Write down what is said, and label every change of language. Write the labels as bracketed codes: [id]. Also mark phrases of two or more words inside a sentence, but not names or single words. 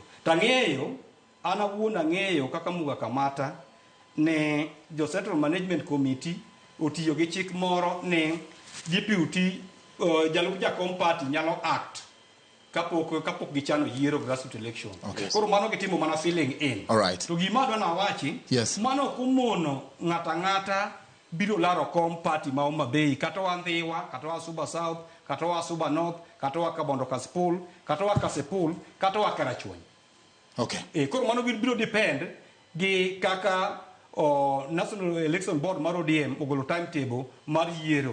[luo] Tang'eyo ana wuona ng'eyo kaka Mugah kamata ne jo Central Management Committee otiyo gi chik moro ne DPUT jalup jakom party nyalo act kapok gichano yiero [en] grassroots election. [luo] Koro mano gitimo mana [en] filling in. Alright. [luo] To gima adwa na wachi mano kumono ng'ata biro laro kom party ma Homa Bay kata wa Ndhiwa kata wa Suba South kata wa Suba North kata wa Kabondo Kasipul kata wa Kasipul kata wa Karachuonyo. [en] Okay. [luo] Koro mano biro depend gi kaka National Election Board mar ODM ogolo timetable mar yiero.